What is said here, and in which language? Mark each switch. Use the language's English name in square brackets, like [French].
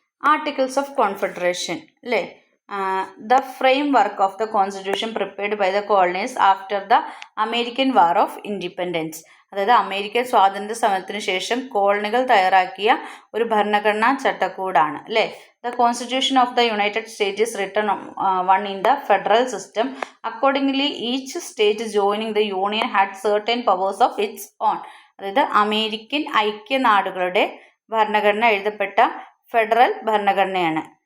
[English] Articles of Confederation അല്ലേ, the framework of the constitution prepared by the colonies after the American War of Independence. [Malayalam] അതായത് American സ്വാതന്ത്ര്യ സമരത്തിന് ശേഷം കോളനികൾ തയ്യാറാക്കിയ ഒരു ഭരണഘടനാ ചട്ടക്കൂടാണ് അല്ലേ. [English] The Constitution of the United States is written one in the federal system. Accordingly, each state joining the union had certain powers of its own. [Malayalam] അതായത് അമേരിക്കൻ ഐക്യനാടുകളുടെ ഭരണഘടന എഴുതപ്പെട്ട ഫെഡറൽ ഭരണഘടനയാണ്.